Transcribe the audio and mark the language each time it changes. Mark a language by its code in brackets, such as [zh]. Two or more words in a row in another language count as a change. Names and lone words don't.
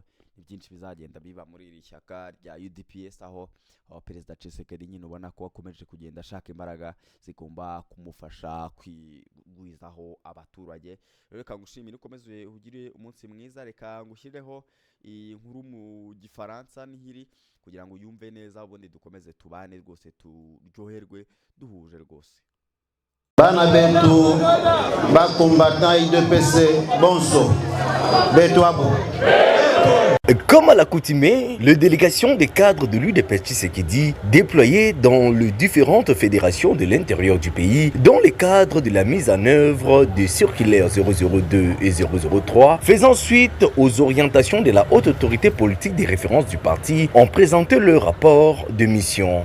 [rw] Ni byinshi bizagenda biba muri iri shyaka rya UDPS, aho Perezida Tshisekedi nyine ubona ko akomeje kugenda ashaka imbaraga zigomba kumufasha kwigwizaho abaturage. Reka ngushimire, ukomeze ugire umunsi mwiza. Reka ngushyireho inkuru mu Gifaransa n'ihiri kugira ngo yumve neza, ubundi dukomeze tubane rwose, turyoherwe duhuje rwose. [ln] Bana betu bakombatant UDPS bonso betu abo [fr] Comme à l'accoutumée, les délégations des cadres de l'UDPS Tshisekedi déployées dans les différentes fédérations de l'intérieur du pays dans le cadre de la mise en œuvre des circulaires 002 et 003 faisant suite aux orientations de la haute autorité politique des références du parti ont présenté leur rapport de mission.